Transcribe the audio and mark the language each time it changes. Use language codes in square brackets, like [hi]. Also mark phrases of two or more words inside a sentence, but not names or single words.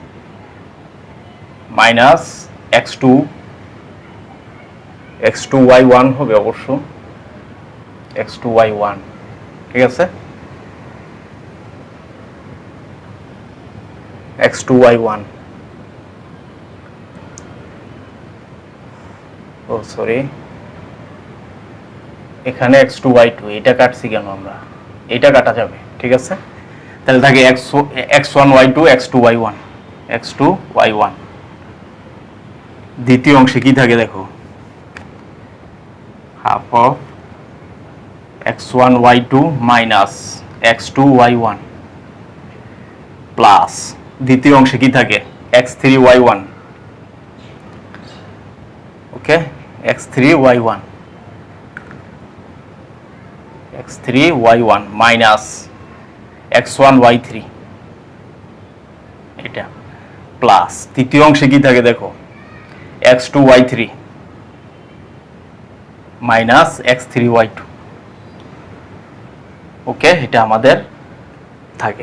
[bn] মাইনাস x2 y1 হবে অবশ্য x2 y1, ঠিক আছে, x2 y1 ও সরি এখানে x2 y2 এটা কাটছি কেন আমরা, এটা কাটা যাবে, ঠিক আছে। তাহলে থাকে x1 y2 x2 y1 x2 y1। দ্বিতীয় অংশে কি থাকে দেখো, [en] half of [bn] x1 y2 মাইনাস x2 y1 প্লাস দ্বিতীয় অংশে কি থাকে x3 y1 ওকে x3 y1 x3 y1 মাইনাস x1 y3 এটা প্লাস তৃতীয় অংশে কি থাকে দেখো x2 y3 মাইনাস x3 y2। ওকে, এটা আমাদের থাকে।